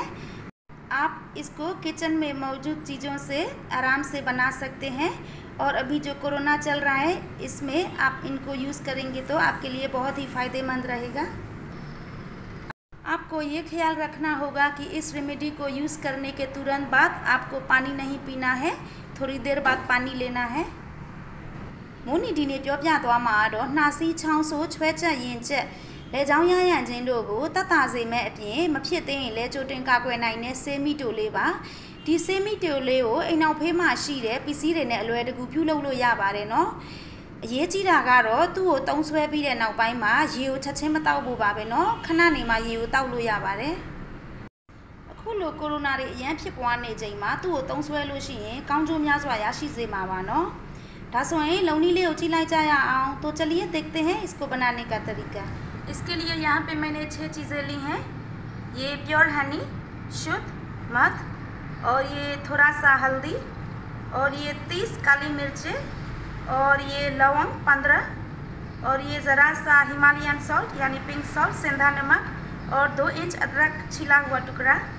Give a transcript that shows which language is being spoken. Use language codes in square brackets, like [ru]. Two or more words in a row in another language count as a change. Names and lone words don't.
[hi] आप इसको किचन में मौजूद चीज़ों से आराम से बना सकते हैं और अभी जो कोरोना चल रहा है इसमें आप इनको यूज़ करेंगे तो आपके लिए बहुत ही फ़ायदेमंद रहेगा। आपको ये ख्याल रखना होगा कि इस रेमेडी को यूज़ करने के तुरंत बाद आपको पानी नहीं पीना है, थोड़ी देर बाद पानी लेना है। [my] मोनी डी ने ပြောပြသွားမှာတော့နှာစီးချောင်းဆိုးချွဲချက်ရင်ချက်လေချောင်းရရခြင်းတို့ကိုတတ်တာစေမဲ့အပြင်မဖြစ်သေးရင်လည်းကြို တင်ကာကွယ်နိုင်တဲ့ဆေးမိတိုလေးပါဒီဆေးမိတိုလေးကိုအိမ်နောက်ဖေးမှာရှိတဲ့ပစ္စည်းတွေနဲ့အလွယ်တကူပြုလုပ်လို့ရပါတယ်နော်အရေးကြီးတာကတော့သူ့ကိုတုံးဆွဲပြီးတဲ့နောက်ပိုင်းမှာရေကိုချက်ချင်းမတောက်ဖို့ပါပဲနော်ခဏနေမှရေကိုတောက်လို့ရပါတယ်အခုလိုကိုရိုနာတွေအရန်ဖြစ်ပွားနေချိန်မှာသူ့ကိုတုံးဆွဲလို့ရှိရင်ကောင်းကျိုးများစွာရရှိစေမှာပါနော်ဒါဆိုရင်လုံနီးလေးကိုကြည့်လိုက်ကြရအောင် [hi] तो चलिए देखते हैं इसको बनाने का तरीका। इसके लिए यहाँ पे मैंने 6 चीज़ें ली हैं। ये [en] pure honey, [hi] शुद्ध मध, और ये थोड़ा सा हल्दी, और ये 30 काली मिर्चें, और ये लौंग 15, और ये ज़रा सा [en] Himalayan salt [hi] यानी [en] pink salt [hi] सेंधा नमक, और 2 इंच अदरक छिला हुआ टुकड़ा।